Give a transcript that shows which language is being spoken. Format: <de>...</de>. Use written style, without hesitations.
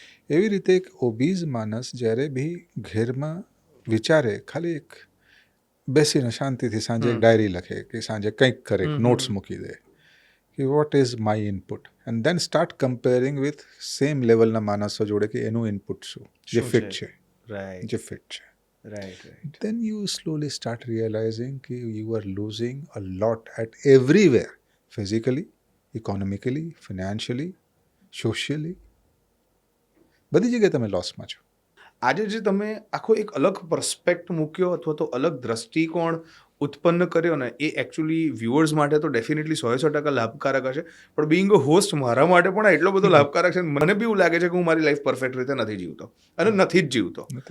<gu>એવી રીતે એક ઓબીઝ માણસ જ્યારે બી ઘેરમાં વિચારે, ખાલી એક બેસીને શાંતિથી સાંજે એક ડાયરી લખે કે સાંજે કંઈક કરે, નોટ્સ મૂકી દે કે</gu> <en>what is my input, and then start comparing with same લેવલના</en> <gu>માણસો જોડે કે એનું ઇનપુટ શું જે ફિટ છે. Right.</gu> <en>Then you slowly start realizing કે you are losing a lot at everywhere, physically, economically, financially, socially.</en> <gu>બધી જગ્યાએ તમે લોસમાં છો. આજે જે તમે આખો એક અલગ પર્સપેક્ટ મૂક્યો અથવા તો અલગ દ્રષ્ટિકોણ ઉત્પન્ન કર્યો ને, એ એકચ્યુઅલી વ્યુઅર્સ માટે તો ડેફિનેટલી 100% લાભકારક હશે, પણ</gu> <en>being a host</en> <gu>મારા માટે પણ એટલો બધો લાભકારક છે. મને બી એવું લાગે છે કે હું મારી લાઈફ પરફેક્ટ રીતે નથી જીવતો અને નથી જ જીવતો.</gu>